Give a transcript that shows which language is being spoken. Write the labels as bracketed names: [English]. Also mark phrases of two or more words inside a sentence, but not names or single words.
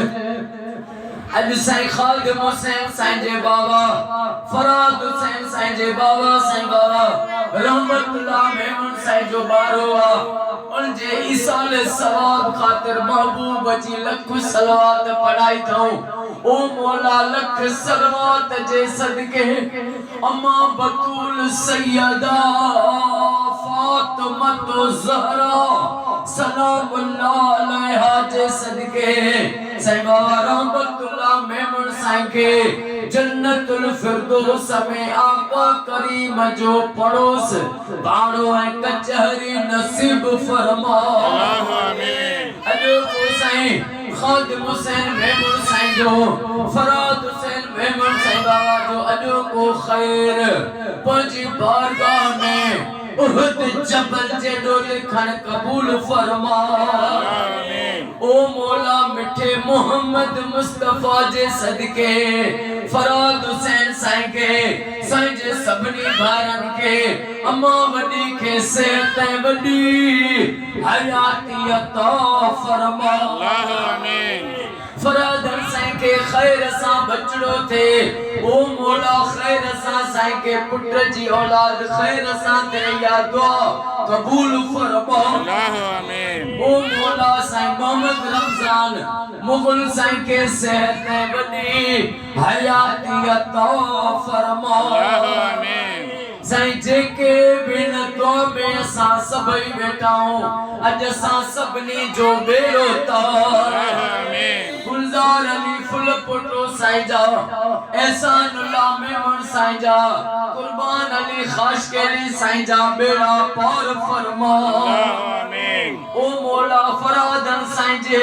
[Sindhi] अज साईं खालिद हुसैन साईं जे बाबा फराद हुसैन साईं जे बाबा साईं बाबा रहमतुल्लाह मेमन साईं जो बारो आ उन जे ईसाल सवाब खातिर महबूब जी लख सलवात पढ़ाई थऊं ओ मौला लख सलवात जे सदके अम्मा बतूल सैयदा फातिमा ज़हरा [Arabic] سلام الله عليها [Sindhi] जे सदके साईं बाबा रहमतुल्लाह मेमन साईं के [Arabic] جنة الفردوس [Sindhi] में आका करीम जो पड़ोस बाड़ो है कचहरी नसीब फरमा आमीन अजो को साईं खालिद हुसैन मेमन साईं जो फराद हुसैन मेमन साईं बाबा जो अजो को खैर पंजी बारगाह में उहद जबल जे डोले खन कबूल फरमा आमीन ओ मौला मिठे मोहम्मद मुस्तफा जे सदके फराद हुसैन साईं के साईं जे सबनी भारन के अम्मा वडी के सेहत वडी हयाती अता फरमा आमीन फराद साईं के खैर सा बचड़ो थे ओ मौला खैर सा साईं के पुत्र जी औलाद खैर सा थे या दुआ कबूल फरमा आमीन ओ मौला साईं मोहम्मद रमजान मुगल साईं के सेहत बनी हयाती अता फरमा आमीन साईं जेके बिन तो में सा सबई बैठाऊं अज सा सबनी जो बेड़ो तार आमीन गुलजार अली फुल पुटो साईं जा एहसानुल्लाह मेमन साईं जा कुर्बान अली खाशकेली साईं जा बेड़ा पार फरमा आमीन ओ मौला फरादन साईं